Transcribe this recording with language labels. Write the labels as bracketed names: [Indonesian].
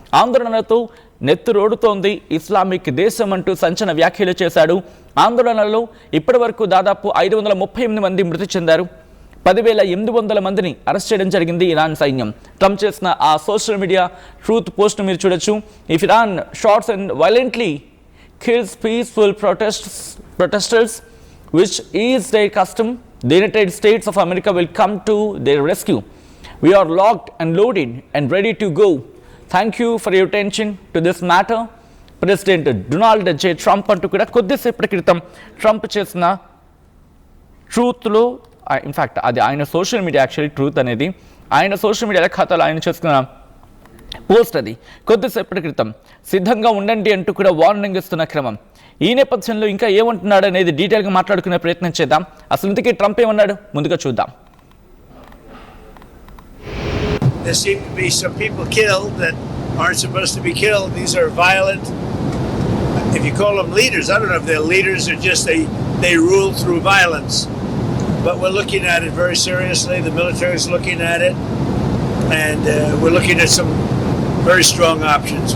[Telugu] ఆందోళనలతో నెత్తురోడుతోంది Islamic దేశం అంటూ సంచలన వ్యాఖ్యలు చేశాడు. ఆందోళనలో ఇప్పటి వరకు దాదాపు 538 మంది మృతి చెందారు. 10,800 మందిని అరెస్ట్ చేయడం జరిగింది ఇరాన్ సైన్యం. ట్రంప్ చేసిన ఆ సోషల్ మీడియా ట్రూత్ పోస్ట్ మీరు చూడొచ్చు. [English] If Iran shots and violently kills peaceful protesters which is their custom, the United States of America will come to their rescue. We are locked and loaded and ready to go. Thank you for your attention to this matter. [Telugu] President Donald J Trump అంటూ కూడా కొద్దిసేపటి క్రితం Trump చేసిన ట్రూత్లో in fact అది ఆయన social media truth అనేది ఆయన social media ఖాతాలో ఆయన చేసుకున్న పోస్ట్. అది కొద్దిసేపటి క్రితం సిద్ధంగా ఉండండి అంటూ కూడా వార్నింగ్ ఇస్తున్న క్రమం. ఈ నేపథ్యంలో ఇంకా ఏమంటున్నాడు అనేది డీటెయిల్గా మాట్లాడుకునే ప్రయత్నం చేద్దాం. అసలు ఇంతకీ ట్రంప్ ఏమన్నాడు ముందుగా చూద్దాం. [English] There seem to be some people killed that aren't supposed to be killed. These are violent, if you call them leaders, I don't know if they're leaders or just they rule through violence. But we're looking at it very seriously. The military is looking at it, and we're looking at some very strong options.